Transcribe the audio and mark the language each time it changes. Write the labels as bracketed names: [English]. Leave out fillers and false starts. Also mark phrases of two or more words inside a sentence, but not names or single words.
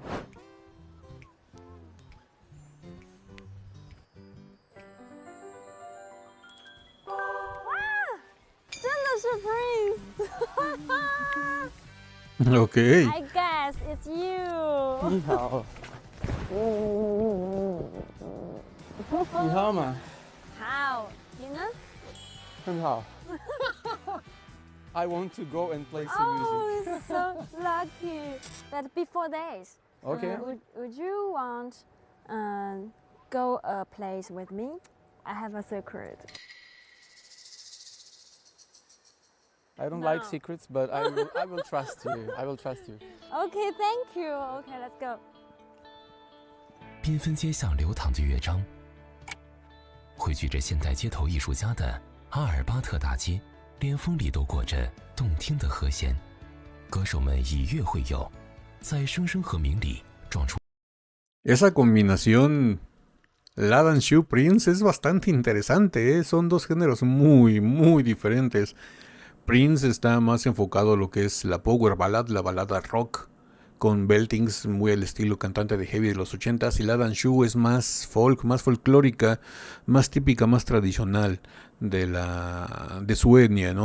[Chinese] 是 Prince。 [English] OK。 I guess it's you。 [Chinese] 你好。你好吗？好，你呢？很好。 [English] I want to go and play some music. Oh, so lucky. But before this, Okay. Would you want go a place with me? I have a secret. I don't No. like secrets, but I will trust you. I will trust you. Okay, thank you. Okay, let's go. [Chinese] 缤纷街巷流淌着乐章，汇聚着现代街头艺术家的阿尔巴特大街，连风里都裹着动听的和弦。歌手们以乐会友，在声声和鸣里撞出。 [Spanish] Esa combinación Ladan Shu Prince es bastante interesante, ¿eh? Son dos géneros muy, muy diferentes. Prince está más enfocado a lo que es la [English] power ballad, [Spanish] la balada rock, con beltings muy al estilo cantante de heavy de los 80s, y Ladan Shu es más folk, más folclórica, más típica, más tradicional de su etnia, ¿no?